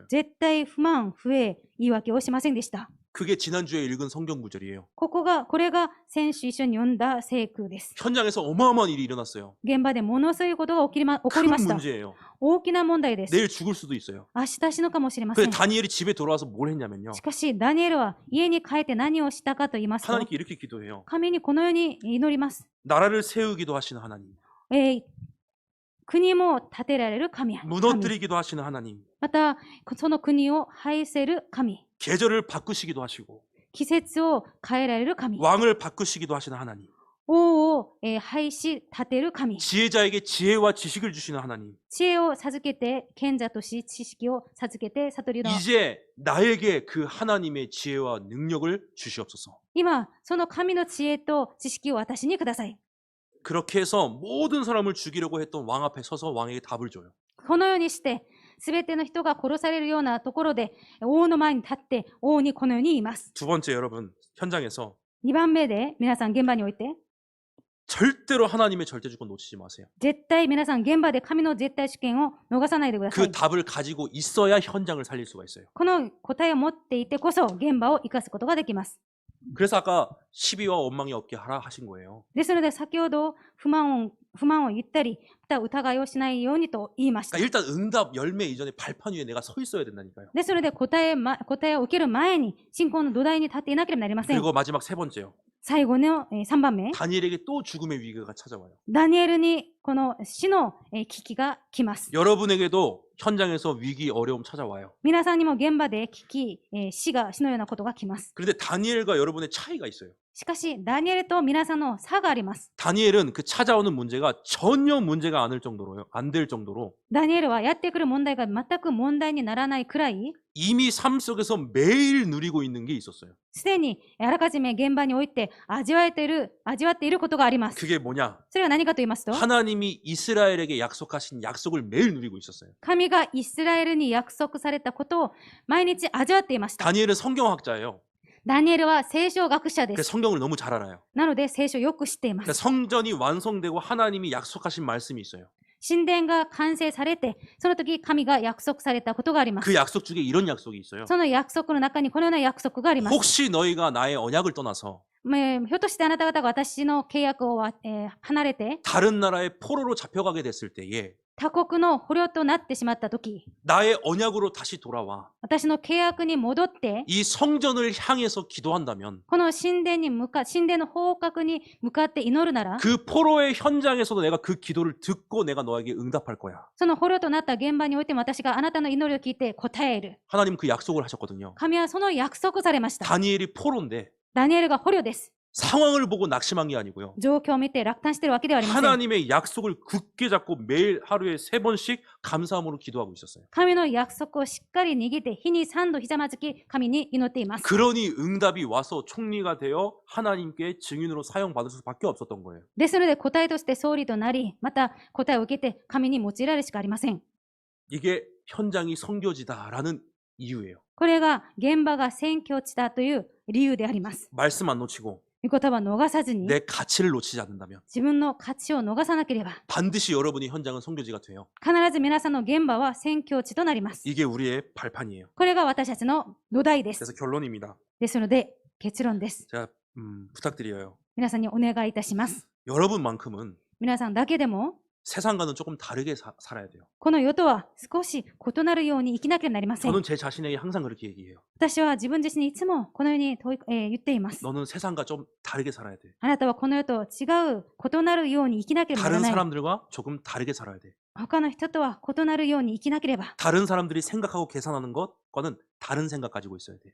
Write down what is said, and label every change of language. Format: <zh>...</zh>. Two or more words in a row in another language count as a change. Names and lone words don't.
<ja>絶対不満、不平、言い訳をしませんでした。</ja> <ko>그게 지난주에 읽은 성경 구절이에요.</ko> <ja>これが先週一緒に読んだ聖句です。</ja> <ko>현장에서 어마어마한 일이 일어났어요.</ko> <ja>現場でものすごいことが起こり</ja> <ko>큰</ko> <ja>ました。</ja> <ko>문제예요.</ko> <ja>大きな問題です。</ja> <ko>내일 죽을 수도 있어요.</ko> <ja>明日死ぬかもしれませ</ja> <ko>근데</ko> <ja>ん。</ja> <ko>다니엘이 집에 돌아와서 뭘 했냐면요.</ko> <ja>しかし、ダニエルは家に帰って何をしたかと言いますと、</ja> <ko>하나님께 이렇게 기도해요.</ko> <ja>神にこのように祈ります。</ja> <ko>나라를 세우기도 하시는 하나님,</ko> <ja>国も建てられる神。</ja> <ko>무너뜨리기도 하시는 하나님,</ko> <ja>また、その国を廃せる神。</ja> <ko>계절을 바꾸시기도 하시고</ko> <ja>季節を変えられる神。</ja> <ko>왕을 바꾸시기도 하시는 하나님,</ko> <ja>王を廃し立てる神。</ja> <ko>지혜자에게 지혜와 지식을 주시는 하나님,</ko> <ja>知恵を授けて、賢者とし知識を授けて悟りの。</ja> <ko>이제 나에게 그 하나님의 지혜와 능력을 주시옵소서.</ko> <ja>今、その神の知恵と知識を私にください。</ja> <ko>그렇게 해서 모든 사람을 죽이려고 했던 왕 앞에 서서 왕에게 답을 줘요.</ko> <ja>このようにして、すべての人が殺されるようなところで、王の前に立って、王にこのように言います。</ja> <ko>두 번째, 여러분, 현장에서</ko> <ja>2 番目で、皆さん現場において、</ja> <ko>절대로 하나님의 절대 주권 놓치지 마세요.</ko> <ja>絶対皆さん現場で神の絶対主権を逃さないでくださ</ja> <ko>그</ko> <ja>い。</ja> <ko>답을 가지고 있어야 현장을 살릴 수가 있어요.</ko> <ja>この答えを持っていてこそ現場を生かすことができます。</ja> <ko>그래서 아까 시비와 원망이 없게 하라 하신 거예요.</ko> <ja>ですので先ほど不満を言ったり、また疑いをしないようにと言いました。</ja> <ko>그러니까 일단 응답 열매 이전에 발판 위에 내가 서 있어야 된다니까요.</ko> <ja>ですので答えを受ける前に信仰の土台に立っていなければなりません。</ja> <ko>그리고 마지막 세 번째요.</ko> <ja>最後の3番目、</ja> <ko>다니엘에게 또 죽음의 위기가 찾아와요.</ko> <ja>ダニエルにこの死の危機が来ます。</ja> <ko>여러분에게도 현장에서 위기, 어려움 찾아와요.</ko> <ja>皆さんにも現場で死のようなことが来ます。</ja> <ko>그런데 다니엘과 여러분의 차이가 있어요.</ko> <ja>しかし、ダニエルと皆さんの差があります。</ja> <ko>다니엘은 그 찾아오는 문제가 전혀 문제가 안 될 정도로</ko> <ja>ダニエルはやってくる問題が全く問題にならないくらい、</ja> <ko>이미 삶 속에서 매일 누리고 있는 게 있었어요.</ko> <ja>すでにあらかじめ現場において味わっていることがあります。</ja> <ko>그게 뭐냐?</ko> <ja>それは何かと言いますと、</ja> <ko>하나님이 이스라엘에게 약속하신 약속을 매일 누리고 있었어요.</ko> <ja>神がイスラエルに約束されたことを毎日味わっていました。</ja> <ko>다니엘은 성경학자예요.</ko> <ja>ダニエルは聖書学者で</ja> <ko>그래서</ko> <ja>す。</ja> <ko>성경을 너무 잘 알아요.</ko> <ja>なので聖書をよく知っていま</ja> <ko>그러니까</ko> <ja>す。</ja> <ko>성전이 완성되고 하나님이 약속하신 말씀이 있어요.</ko> <ja>神殿が完成されて、その時神が約束されたことがあります。</ja> <ko>그 약속 중에 이런 약속이 있어요.</ko> <ja>その約束の中にこのような約束があります。</ja> <ko>혹시 너희가 나의 언약을 떠나서</ko> <ja>ひょっとしてあなた方が私の契約を離れて</ja> <ko>다른 나라의 포로로 잡혀가게 됐을 때에</ko> <ja>他国の捕虜となってしまった時、</ja> <ko>나의 언약으로 다시 돌아와</ko> <ja>私の契約に戻って、</ja> <ko>이 성전을 향해서 기도한다면</ko> <ja>この神殿の方角に向かって祈るなら、</ja> <ko>그 포로의 현장에서도 내가 그 기도를 듣고 내가 너에게 응답할 거야.</ko> <ja>その捕虜となった現場においても私があなたの祈りを聞いて答える。</ja> <ko>하나님 그 약속을 하셨거든요.</ko> <ja>神はその約束されました。</ja> <ko>다니엘이 포로인데</ko> <ja>ダニエルが捕虜です。</ja> <ko>상황을 보고 낙심한 게 아니고요.</ko> <ja>状況を見て落胆しているわけではありません。</ja> <ko>하나님의 약속을 굳게 잡고 매일 하루에 3번씩 감사함으로 기도하고 있었어요.</ko> <ja>神の約束をしっかり握って日に3度ひざまずき神に祈っています。</ja> <ko>그러니 응답이 와서 총리가 되어 하나님께 증인으로 사용받을 수밖에 없었던 거예요.</ko> <ja>ですので答えとして総理となり、また答えを受けて神に用いられるしかありません。</ja> <ko>이게 현장이 선교지다라는 이유예요.</ko> <ja>これが現場が宣教地だという理由であります。</ja> <ko>말씀 안 놓치고</ko> <ja>御言葉を逃さずに</ja> <ko>내 가치를 놓치지 않는다면</ko> <ja>自分の価値を逃さなければ</ja> <ko>반드시 여러분의 현장은 선교지가 돼요.</ko> <ja>必ず皆さんの現場は宣教地となります。</ja> <ko>이게 우리의 발판이에요.</ko> <ja>これが私たちの土台です。</ja> <ko>그래서 결론입니다.</ko> <ja>ですので結論です。</ja> <ko>제가 부탁드려요.</ko> <ja>皆さんにお願いいたします。</ja> <ko>여러분만큼은</ko> <ja>皆さんだけでも</ja> <ko>세상과는 조금 다르게 살아야 돼요.</ko> <ja>この世とは少し異なるように生きなければなりません。</ja> <ko>저는 제 자신에게 항상 그렇게 얘기해요.</ko> <ja>私は自分自身にいつもこのように言っています。</ja> <ko>너는 세상과 좀 다르게 살아야 돼.</ko> <ja>あなたはこの世と違う異なるように生きなければなら</ja> <ko>다른</ko> <ja>ない。</ja> <ko>사람들과 조금 다르게 살아야 돼.</ko> <ja>他の人とは異なるように生きなければ。</ja> <ko>다른 사람들이 생각하고 계산하는 것과는 다른 생각 가지고 있어야 돼.</ko>